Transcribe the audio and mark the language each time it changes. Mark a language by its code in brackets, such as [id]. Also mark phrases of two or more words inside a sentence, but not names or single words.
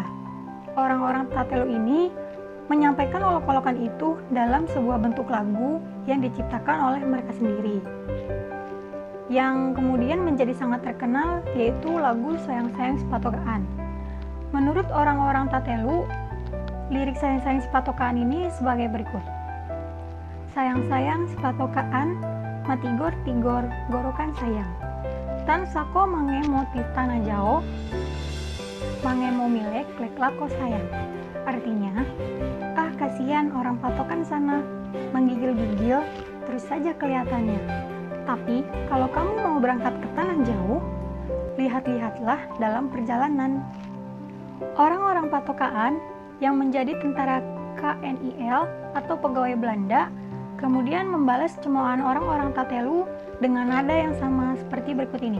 [id] Orang-orang Tatelu ini menyampaikan olok-olokan itu dalam sebuah bentuk lagu yang diciptakan oleh mereka sendiri, yang kemudian menjadi sangat terkenal, yaitu lagu Sayang-Sayang Sepatokaan. Menurut orang-orang Tatelu, lirik Sayang-Sayang Sepatokaan ini sebagai berikut. [tom] Sayang-sayang sepatokaan, matigor-tigor gorokan sayang. Tan sako mangemo ti tanah jao, mangemo milek lek lako sayang. [id] Artinya, kasihan orang patokan sana, menggigil-gigil terus saja kelihatannya. Tapi, kalau kamu mau berangkat ke tanah jauh, lihat-lihatlah dalam perjalanan. Orang-orang Patokaan yang menjadi tentara KNIL atau pegawai Belanda, kemudian membalas cemoohan orang-orang Tatelu dengan nada yang sama seperti berikut ini.